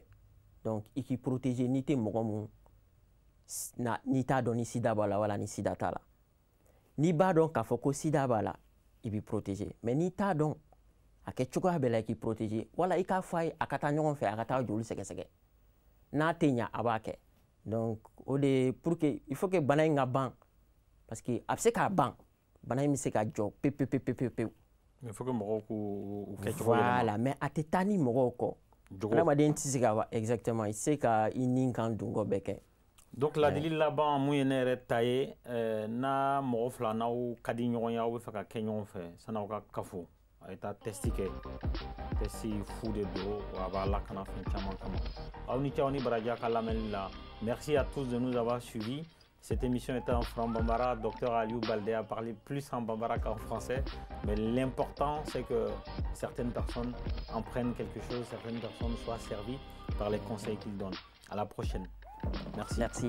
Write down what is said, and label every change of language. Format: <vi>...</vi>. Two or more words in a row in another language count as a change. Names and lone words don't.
<bm>Donc i k'i protéger n'i tɛ mɔgɔ mun n'i t'a dɔn ni sida b'a la wala ni sida t'a la. N'i b'a dɔn k'a fɔ ko sida b'a la i b'i protéger mais n'i t'a dɔn a kɛ cogoya bɛɛ la i k'i protéger wala i k'a fɔ a ye a ka taa ɲɔgɔn fɛ a ka taa joli sɛgɛsɛgɛ n'a tɛ ɲa a b'a kɛ. Donc o de</bm> <fr>pour que il faut que</fr> <bm>bana in ka ban parce que a bɛ se k'a ban bana in bɛ se ka jɔ pewu.</bm> <fr>Mais il faut que</fr> <bm>mɔgɔw k'u kɛ cogo yɛlɛma.</bm> <fr>Voilà mais</fr> <bm>a tɛ taa ni mɔgɔw kɔ. Adamaden tɛ se ka exactement i tɛ se ka i ni kan dunko bɛɛ kɛ. Donc ladili laban mun ye ne yɛrɛ ta ye n'a mɔgɔ fila n'aw ka di ɲɔgɔn ye aw bɛ fɛ ka kɛ ɲɔgɔn fɛ san'aw ka kafo a ye taa testi kɛ testi fu de don a b'a lakana fɛn caman kama. Aw ni ce aw ni baraji ka lamɛnni la.</bm> <fr>Merci à tous de nous avoir suivis. Cette émission était en franc bambara. Docteur Aliou Baldé a parlé plus en bambara qu'en français. Mais l'important, c'est que certaines personnes en prennent quelque chose, certaines personnes soient servies par les conseils qu'il donne. À la prochaine. Merci.</fr>